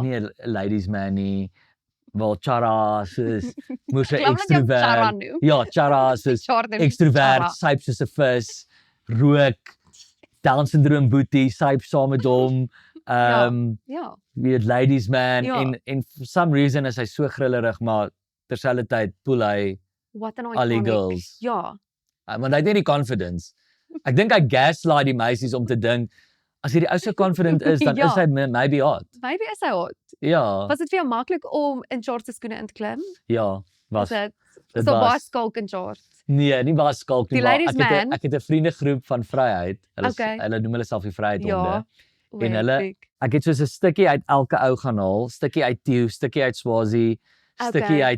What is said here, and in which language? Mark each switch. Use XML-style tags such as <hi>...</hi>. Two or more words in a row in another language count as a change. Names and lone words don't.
<af>Nie 'n</af> <en>ladies man</en> <af>nie. Wel Chara soos moes 'n Chara ekstrovert. noem. Ja, Chara soos ekstrovert, syp soos 'n vis, rook, Down syndroom boetie, syp saam met hom. Ja.</af> <en>Weird ladies man</en> <af>en</af> <en>for some reason</en> <af>is hy so grillerig, maar terselfdertyd poel hy</af> <en>What an</en> <af>al die</af> <en>iconic.</en> <af>girls. Ja. Want hy het nie die confidence. Ek dink hy gaslight die meisies om te dink as hy die ou so confident is, dan is hy maybe hot. Maybe is hy hot. Ja. Was dit vir jou maklik om in Chart se skoene in te klim? Ja, was. Dit Dit so baie was. skalk in Chart. Nee, nie baie skalk nie, Die maar</af> <en>ladies man.</en> <af>ek het 'n vriendegroep van Vryheid. Hulle noem hulle self die Vryheidhonde. En hulle ek het soos 'n stukkie uit elke ou gaan haal, stukkie uit Theo, stukkie uit Swazi, stukkie uit</af>